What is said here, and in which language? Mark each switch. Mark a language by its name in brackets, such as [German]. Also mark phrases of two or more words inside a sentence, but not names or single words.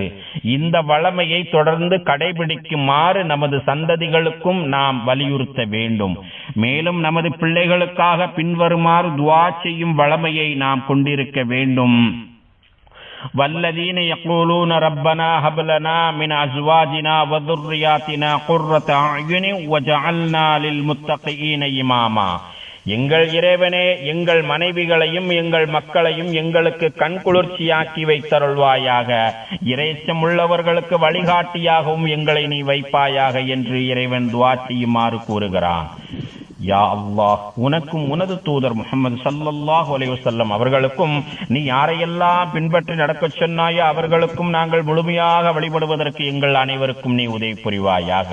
[Tamil] இந்த வளமையை தொடர்ந்து கடைபிடிக்குமாறு நமது சந்ததிகளுக்கும் நாம் வலியுறுத்த வேண்டும். மேலும் நமது பிள்ளைகளுக்காக பின்வருமாறு துஆ செய்யும் வளமையை நாம் கொண்டிருக்க வேண்டும். [Arabic] والذين يقولون ربنا هب لنا من أزواجنا و ذُرِّيَّاتِنَا قُرَّةَ أَعْيُنٍ وَجَعَلْنَا لِلْمُتَّقِينَ إِمَامًا. [Tamil] எங்கள் இறைவனே, எங்கள் மனைவிகளையும் எங்கள் மக்களையும் எங்களுக்கு கண்குளிர்ச்சியாக்கி வைத்தருள்வாயாக. இறைச்சம் உள்ளவர்களுக்கு வழிகாட்டியாகவும் எங்களை நீ வைப்பாயாக என்று இறைவன் துஆ செய்யுமாறு கூறுகிறான். யா அல்லாஹ், உனக்கும் உனது தூதர் முஹம்மது [Arabic] صلى الله عليه وسلم [Tamil] அவர்களுக்கும் நீ யாரையெல்லாம் பின்பற்றி நடக்கச் சொன்னாயோ அவர்களுக்கும் நாங்கள் முழுமையாக வழிபடுவதற்கு எங்கள் அனைவருக்கும் நீ உதவி புரிவாயாக.